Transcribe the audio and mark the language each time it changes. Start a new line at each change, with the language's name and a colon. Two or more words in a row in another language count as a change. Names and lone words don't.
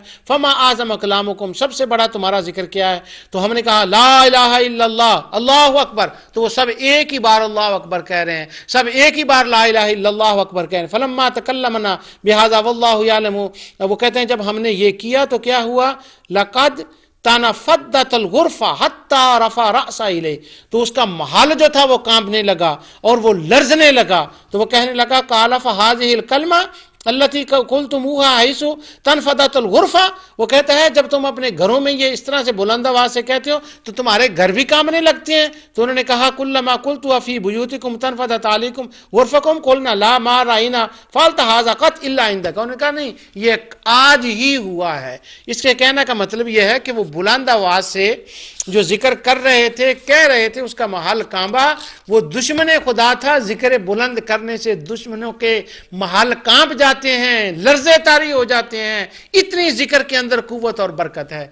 Arabic: فما اعظم کلامکم،
Urdu: سب سے بڑا تمہارا ذکر کیا ہے؟ تو ہم نے کہا
Arabic: لا الہ الا اللہ، اللہ اکبر۔
Urdu: تو وہ سب ایک ہی بار
Arabic: اللہ اکبر
Urdu: کہہ رہے ہیں، سب ایک ہی بار
Arabic: لا الہ الا اللہ اکبر
Urdu: کہہ رہے ہیں۔
Arabic: فلما تکلمنا بہذا واللہ یعلم،
Urdu: وہ کہتے ہیں جب ہم نے یہ کیا تو کیا ہوا،
Arabic: لقد تنفدت الغرفہ حتی رفع رأسہ الیہ،
Urdu: تو اس کا محل جو تھا وہ کانپنے لگا اور وہ لرزنے لگا، تو وہ کہنے لگا
Arabic: قال فہذہ الکلمہ التی قلتموها حیث تنفدت الغرفہ،
Urdu: وہ کہتا ہے جب تم اپنے گھروں میں یہ اس طرح سے بلند آواز سے کہتے ہو تو تمہارے گھر بھی کانپنے لگتے ہیں۔ تو انہوں نے کہا
Arabic: کلما قلتها فی بیوتکم تنفدت علیکم غرفکم قلنا لا ما رأینا فعلت ھذا قط الا عندک،
Urdu: انہوں نے کہا نہیں یہ آج ہی ہوا ہے۔ اس کے کہنے کا مطلب یہ ہے کہ وہ بلند آواز سے جو ذکر کر رہے تھے، کہہ رہے تھے، اس کا محل کانبا، وہ دشمن خدا تھا۔ ذکر بلند کرنے سے دشمنوں کے محل کانپ جاتے ہیں، لرزے طاری ہو جاتے ہیں، اتنی ذکر کے اندر قوت اور برکت ہے۔